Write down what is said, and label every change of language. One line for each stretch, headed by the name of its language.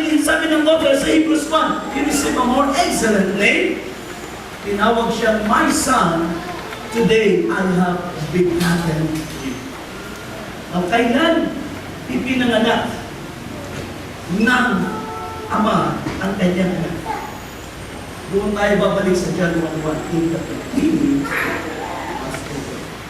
Filipino: sabi ng author sa Hebrews 1,
English: He received a more excellent name.
Filipino: Tinawag siya,
English: My Son, today I have begotten you.
Filipino: Now, kailan ipinanganak ng Ama ang kanyang anak? Doon tayo babalik sa John 1:1.
English: In the beginning was the Word.